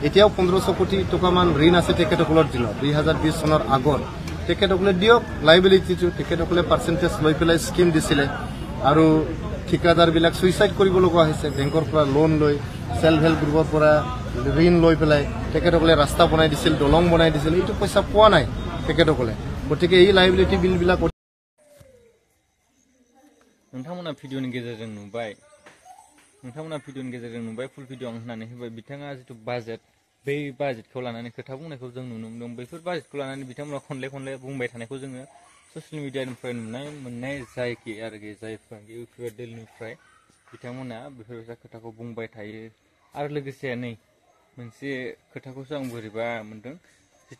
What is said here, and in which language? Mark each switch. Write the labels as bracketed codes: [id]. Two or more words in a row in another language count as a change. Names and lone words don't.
[as] এতিয়াও 1500 কোটি টকামান ঋণ আছে তেখেতসকলৰ দিনত 2020 চনৰ আগত তেখেতসকলে দিয়ক লাইবিলিটিটো তেখেতসকলে পাৰ্চেণ্টেজ লৈ পেলাই স্কিম দিছিলে আৰু ঠিকাদাৰবিলাক সুইচাইড কৰিব লগা হৈছে বেংকৰ পৰা লোন লৈ [en] self help group [as] পৰা ঋণ লৈ পেলাই তেখেতসকলে ৰাস্তা বনাই দিছিল দলং বনাই দিছিল এইটো পইচা পোৱা নাই তেখেতসকলে গতিকে এই [en] liability bills [brx] नोंथांमोना भिडिअनि गेजेरजों नुबाय [en] full video [brx] आं होनानै होबाय बिथाङा जितु बाजेट बै बाजेटखौ लानानै खोथा बुंनायखौ जों नुनो मोनदों बैफोर बाजेटखौ लानानै बिथांमोना खनले बुंबाय थानायखौ जोङो ससियेल मिडियानिफ्राय मोननाय जायखि आरोखि जायफोर इउपिआर दिलनिफ्राय बिथांमोना बेफोरबायसा खोथाखौ बुंबाय थायो आरो लोगोसे नै मोनसे खोथाखौसो आं बोरैबा मोनदों जितु